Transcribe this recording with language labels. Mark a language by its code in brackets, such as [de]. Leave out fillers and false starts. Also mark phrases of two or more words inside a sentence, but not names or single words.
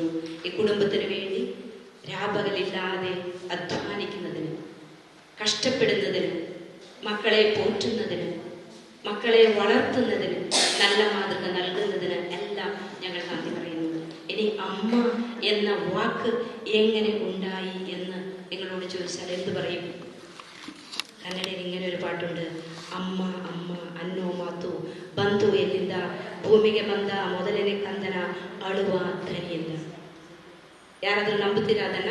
[ml] ഈ കുടുംബത്തിന് വേണ്ടി രാപകലില്ലാതെ അധ്വാനിക്കുന്നതിന്, കഷ്ടപ്പെടുന്നതിന്, മക്കളെ പോറ്റുന്നതിന്, മക്കളെ വളർത്തുന്നതിന്, നല്ല മാതൃക നൽകുന്നതിന് എല്ലാം ഞങ്ങൾ നന്ദി പറയുന്നു. ഇനി അമ്മ എന്ന വാക്ക് എങ്ങനെ ഉണ്ടായി എന്ന് നിങ്ങളോട് ചോദിച്ചാൽ എന്ത് പറയും? കന്നഡയിൽ ഇങ്ങനെ ഒരു പാട്ടുണ്ട്, [kn] ಅಮ್ಮ ಅಮ್ಮ ಅನ್ನೋ ಮಾತು ಬಂತು ಎಲ್ಲಿಂದ, ಭೂಮಿಗೆ ಬಂದ ಮೊದಲನೇ ಕಂದನ ಅಳುವ ಧ್ವನಿಯಿಂದ. ಯಾರಾದ್ರೂ ನಂಬುತ್ತೀರಾ ಅದನ್ನ?